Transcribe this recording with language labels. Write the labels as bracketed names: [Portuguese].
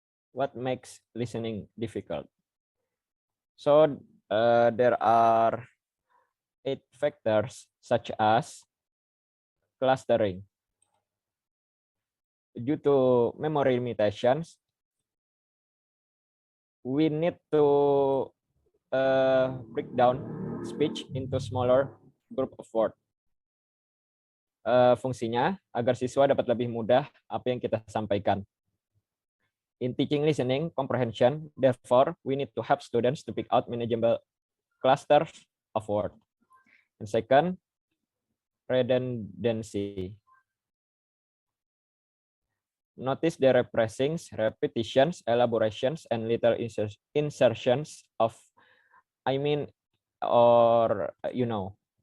[English] What makes listening difficult? So there are 8 factors such as clustering. Due to memory limitations, we need to break down speech into smaller group of words. [Indonesian] Fungsinya agar siswa dapat lebih mudah apa yang kita sampaikan. [English] In teaching listening comprehension, therefore, we need to help students to pick out manageable clusters of words. And second, redundancy. Notice the repressings, repetitions, elaborations, and little insertions of I mean, or you know.